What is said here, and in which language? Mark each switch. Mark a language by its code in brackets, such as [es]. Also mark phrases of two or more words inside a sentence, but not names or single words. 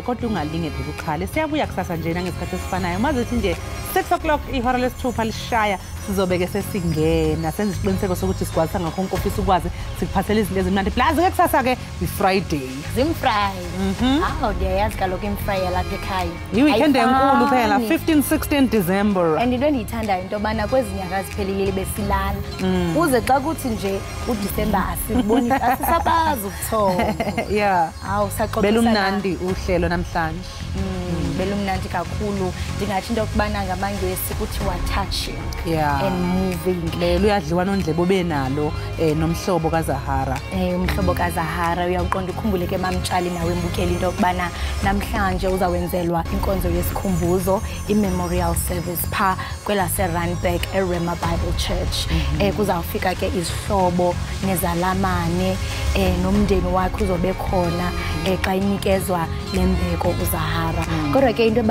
[zu] kodwa ungalinge phela ukhale siyabuya kusasa nje ngesikhathi esifanayo mazithi nje 6 o'clock ihora lesithupha lishaya sizobe ke sesingena senze isiqiniseko sokuthi sigwazisa ngakho konke ofisa ukwazi sikuphathele izinto ezimnandi plus ke kusasa ke iFriday [xh] Zimfry ndiyayazi kaloku imfry lapha ekhaya i-weekend enkulu phela 15-16 December and into endiyithandayo into yobana kwezi nyanga ziphelile besilala uze xa kuthi nje uDisemba asiboni asisabazi ubuthongo yeah saqoqisana belumnandi uhlelo namhlanje belumnandi kakhulu ndingathi into yokubana ngamangesi kuthiwa touching yeah [en] and moving [xh] lelo uyadliwa nondlebo benalo nomhlobo kaZahara umhlobo kaZahara uyaqonda ukhumbule ke mamtshali nawe mbukeli into yokubana namhlanje uzawenzelwa inkonzo yesikhumbuzo iMemorial Service pha kwelase Randburg eRema Bible Church kuzawufika ke izihlobo nezalamane nomndeni wakhe uzobe khona xa inikezwa lembeko uZahara kodwa ke into